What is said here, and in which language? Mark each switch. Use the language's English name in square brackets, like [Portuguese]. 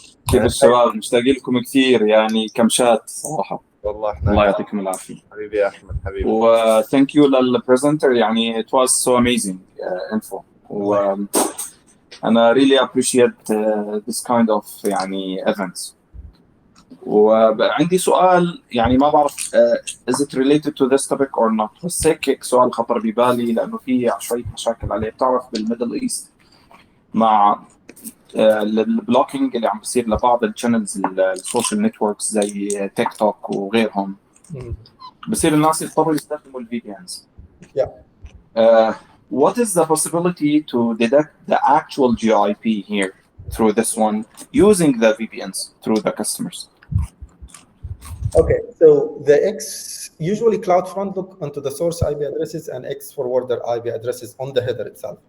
[Arabic] كيف الشباب؟ مشتاق لكم كثير، يعني كمشات صراحة. والله احنا الله يعطيكم العافية. حبيبي يا أحمد حبيبي. [English] و thank you للpresenter، يعني it was so amazing info. [Arabic] أنا [English] really appreciate this kind of يعني events. [Arabic] وعندي سؤال يعني ما بعرف [English] is it related to this topic or not، [Arabic] بس هيك سؤال خطر ببالي لأنه في شوية مشاكل عليه. بتعرف بالميدل إيست مع البلوكينج اللي عم بيصير لبعض الشانلز السوشيال نتوركس زي تيك توك وغيرهم، بصير الناس يضطروا يستخدموا الفي بي انز. [English] What is the possibility to detect the actual GIP here through this one using the VPNs through the customers? Okay, so the X, usually CloudFront look onto the source IP addresses and X forwarder IP addresses on the header itself.